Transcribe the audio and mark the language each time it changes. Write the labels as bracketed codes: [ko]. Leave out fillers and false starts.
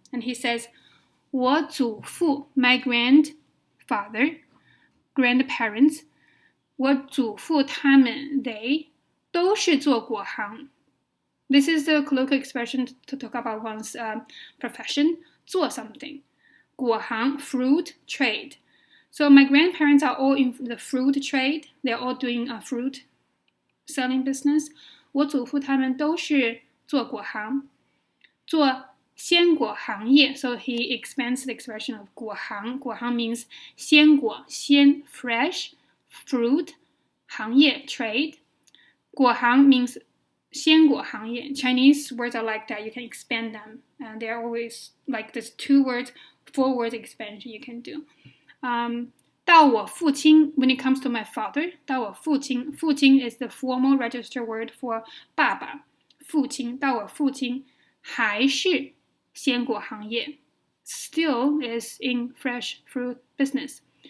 [en] And he says, [zh] 我祖父, [en] my grandparents, [zh] 我祖父他们 [en] they [zh] 都是做果行 [en] This is the colloquial expression to talk about one's profession, 做 something. 果行 fruit trade. So my grandparents are all in the fruit trade. They're all doing a fruit selling business. [zh] 我祖父他们都是做果行，做鲜果行业。 [en] So he expands the expression of 果行。果行 means 鲜果，鲜 fresh fruit， 行业 trade。 [zh] 果行 means 鲜果行业。 [en] Chinese words are like that. You can expand them, and they're always like this 2 words, 4 words expansion you can do. [zh] 到我父亲 [en] when it comes to my father, 到我父亲 父亲 is the formal register word for [zh] 爸爸父亲到我父亲还是鲜果行业 [en] still is in fresh fruit business.